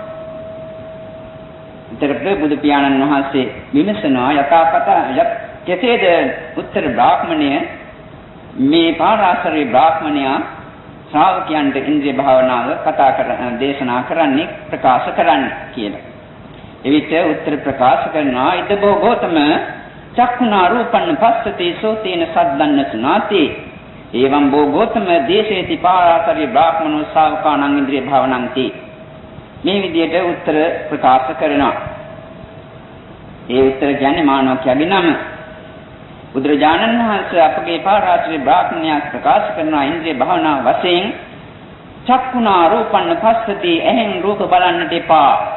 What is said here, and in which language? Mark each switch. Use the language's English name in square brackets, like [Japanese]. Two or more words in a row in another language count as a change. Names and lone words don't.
[Sinhala] ඊටකට බුදු පියාණන් වහන්සේ විමසනවා යථාපත කෙසේද උත්තර බ්‍රාහ්මණය මේ පාරාසරි බ්‍රාහ්මණයා ශ්‍රාවකයන්ට ඉන්ද්‍රිය භාවනාව දේශනා කරන්නේ ප්‍රකාශ කරන්නේ කියලා. එවිට උත්තර ප්‍රකාශ කරනවා [Pali] ඉදබෝ ගෞතම චක්ඛුනා රූපං පස්සති සෝතේන සද්දන්න සුනාති එවං බෝ ගෞතම දේශේති පාරාසරි බ්‍රාහ්මණෝ ශාවකානං ඉන්ද්‍රිය භාවනං [Sinhala] මේ විදිහට උත්තර ප්‍රකාශ කරනවා. ඒ උත්තර කියන්නේ මානවකයාගේ නම. බුදුරජාණන් වහන්සේ අපගේ පාරාසරි බ්‍රාහ්මණයා ප්‍රකාශ කරන ඉන්ද්‍රිය භාවනාව වශයෙන් [Pali] චක්ඛුනා රූපං පස්සති [Sinhala] එහෙන් රූප බලන්නට එපා.